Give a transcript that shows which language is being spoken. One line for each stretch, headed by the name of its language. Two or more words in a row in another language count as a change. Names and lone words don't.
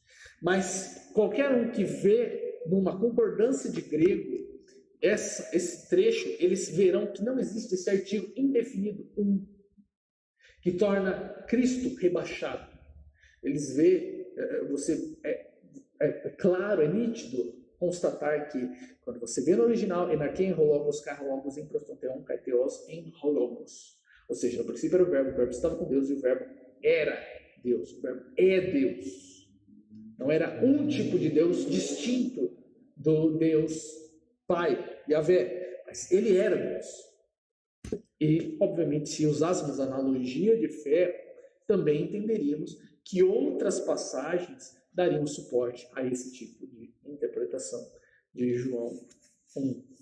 Portuguese: Mas qualquer um que vê numa concordância de grego esse trecho, eles verão que não existe esse artigo indefinido, que torna Cristo rebaixado. Eles veem, é claro, é nítido constatar que quando você vê no original,
Greek: Ἐν ἀρχῇ ἦν ὁ λόγος, καὶ ὁ λόγος ἦν πρὸς τὸν θεόν, καὶ θεὸς ἦν ὁ λόγος.
Portuguese: Ou seja, no princípio era o verbo estava com Deus e o verbo era Deus, o verbo é Deus. Não era um tipo de Deus distinto do Deus Pai, Yahvé, mas ele era Deus. E, obviamente, se usássemos a analogia de fé, também entenderíamos que outras passagens dariam suporte a esse tipo de interpretação de João 1.